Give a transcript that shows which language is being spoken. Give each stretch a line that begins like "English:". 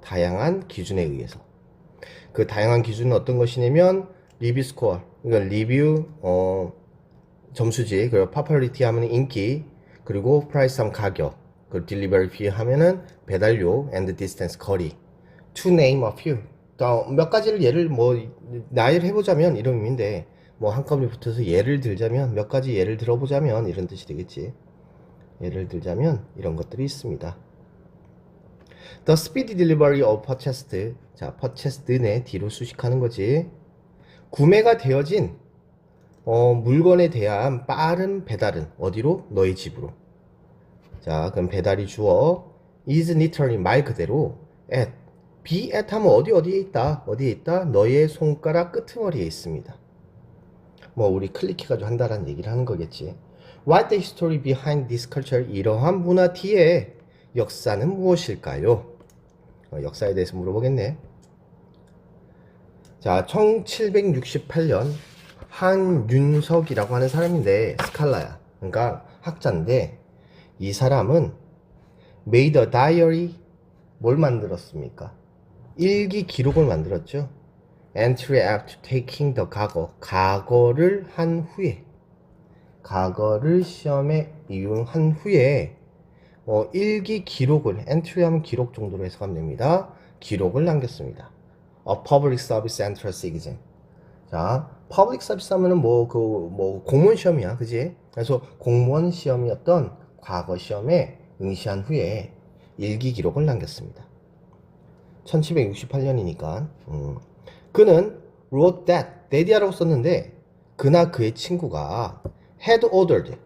Korean: 다양한 기준에 의해서. 그 다양한 기준은 어떤 것이냐면 리뷰 스코어, 그러니까 리뷰 점수지, 그리고 popularity 하면 인기, 그리고 price 하면 가격, 그 delivery fee 하면은 배달료,
English: and distance
Korean: 거리.
English: To name a few.
Korean: 몇 가지를 예를 나열을 해보자면 이런 의미인데, 뭐 한꺼번에 붙어서 예를 들자면, 몇 가지 예를 들어보자면 이런 뜻이 되겠지. 예를 들자면 이런 것들이 있습니다.
English: The speedy delivery of purchased.
Korean: 자, purchased네 뒤로 수식하는 거지. 구매가 되어진 물건에 대한 빠른 배달은 어디로? 너의 집으로. 자, 그럼 배달이 주어 is literally 말 그대로 at, be at 하면 어디에 있다? 어디에 있다? 너의 손가락 끄트머리에 있습니다. 뭐 우리 클릭해가지고 한다라는 얘기를 하는 거겠지.
English: What the history behind this culture?
Korean: 이러한 문화 뒤에 역사는 무엇일까요? 역사에 대해서 물어보겠네. 자, 1768년 한윤석이라고 하는 사람인데, 스칼라야. 그러니까 학자인데, 이 사람은
English: made a diary,
Korean: 뭘 만들었습니까? 일기 기록을 만들었죠.
English: Entry after taking the
Korean: 과거를 한 후에, 과거를 시험에 이용한 후에 일기 기록을, entry 하면 기록 정도로 해석하면 됩니다. 기록을 남겼습니다.
English: A public service entrance exam.
Korean: 자, public service 하면은 공무원 시험이야, 그지? 그래서 공무원 시험이었던 과거 시험에 응시한 후에 일기 기록을 남겼습니다. 1768년이니까. 그는
English: wrote that
Korean: 이라고 썼는데, 그나 그의 친구가
English: had ordered.